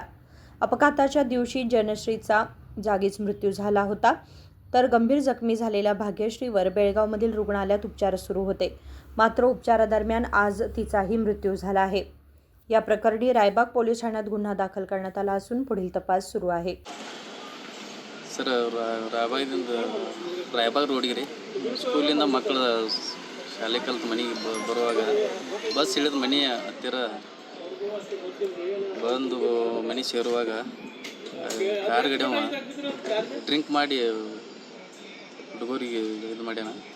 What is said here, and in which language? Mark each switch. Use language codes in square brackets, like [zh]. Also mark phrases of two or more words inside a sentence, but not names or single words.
[mr] अपघाताच्या दिवशी जनश्रीचा जागीच मृत्यू झाला होता, तर गंभीर जखमी झालेल्या भाग्यश्रीवर बेळगावमधील रुग्णालयात उपचार सुरू होते. मात्र उपचारादरम्यान आज तिचाही मृत्यू झाला आहे. या प्रकरणी रायबाग पोलीस ठाण्यात गुन्हा दाखल करण्यात आला असून पुढील तपास सुरू आहे. [kn] ಸರ್ ರಾಯಬಾಗದಿಂದ ರಾಯಬಾಗ ರೋಡಿಗೆ ರೀ ಸ್ಕೂಲಿಂದ ಮಕ್ಕಳು ಶಾಲೆ ಕಲ್ತು ಮನೆಗೆ ಬರುವಾಗ ಬಸ್ ಇಳಿದ ಮನೆ ಹತ್ತಿರ ಬಂದು ಮನೆ ಸೇರುವಾಗ ಕಾರ್ ಗಡಿ ಅವ ಡ್ರಿಂಕ್ ಮಾಡಿ ಹುಡುಗರಿಗೆ ಇದು ಮಾಡ್ಯಾನ.